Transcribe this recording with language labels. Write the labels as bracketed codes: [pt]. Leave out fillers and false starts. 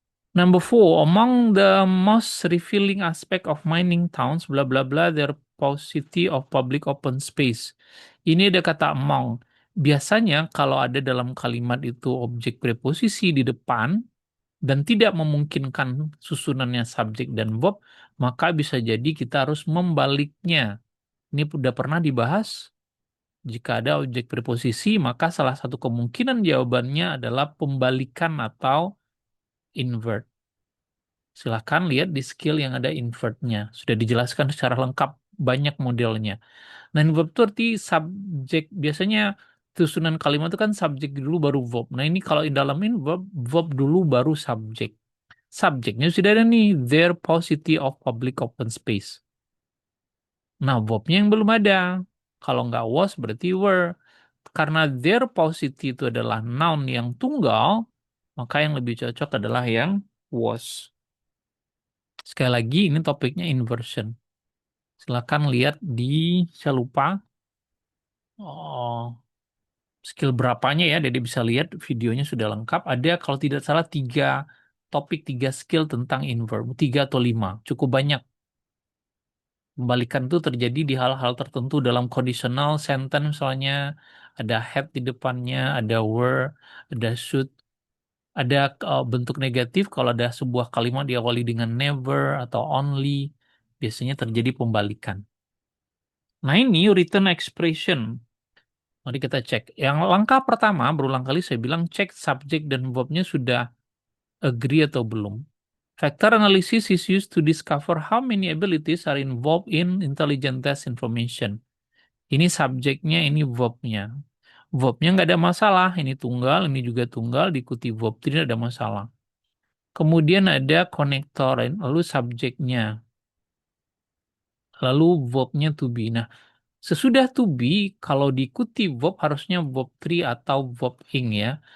[en] Number four, among the most revealing aspect of mining towns, bla bla bla, their paucity of public open space. [id] Ini ada kata among. Biasanya kalau ada dalam kalimat itu objek preposisi di depan dan tidak memungkinkan susunannya subjek dan verb, maka bisa jadi kita harus membaliknya. Ini sudah pernah dibahas. Jika ada objek preposisi, maka salah satu kemungkinan jawabannya adalah pembalikan atau invert. Silahkan lihat di skill yang ada invertnya. Sudah dijelaskan secara lengkap, banyak modelnya. Nah, verb itu arti subjek. Biasanya susunan kalimat itu kan subjek dulu baru verb. Nah, ini kalau di dalam verb, verb dulu baru subjek. Subjeknya sudah ada nih, [en] their paucity of public open space. [id] Nah, verbnya yang belum ada. Kalau nggak was berarti were. Karena their paucity itu adalah noun yang tunggal, maka yang lebih cocok adalah yang was. Sekali lagi, ini topiknya inversion. Silakan lihat di, saya lupa, oh, skill berapanya ya, jadi bisa lihat videonya sudah lengkap. Ada kalau tidak salah tiga skill tentang invert, tiga atau lima, cukup banyak. Pembalikan itu terjadi di hal-hal tertentu dalam conditional sentence, misalnya ada have di depannya, ada were, ada should, ada bentuk negatif kalau ada sebuah kalimat diawali dengan never atau only, biasanya terjadi pembalikan. Nah ini written expression. Mari kita cek. Yang langkah pertama, berulang kali saya bilang cek subjek dan verbnya sudah agree atau belum. [en] Factor analysis is used to discover how many abilities are involved in intelligent test information. [id] Ini subjeknya, ini verbnya. Verbnya nggak ada masalah. Ini tunggal, ini juga tunggal, diikuti verb. Tidak ada masalah. Kemudian ada konektor, lalu subjeknya. Lalu verbnya to be. Nah, sesudah to be, kalau diikuti verb harusnya verb 3 atau verb ing ya.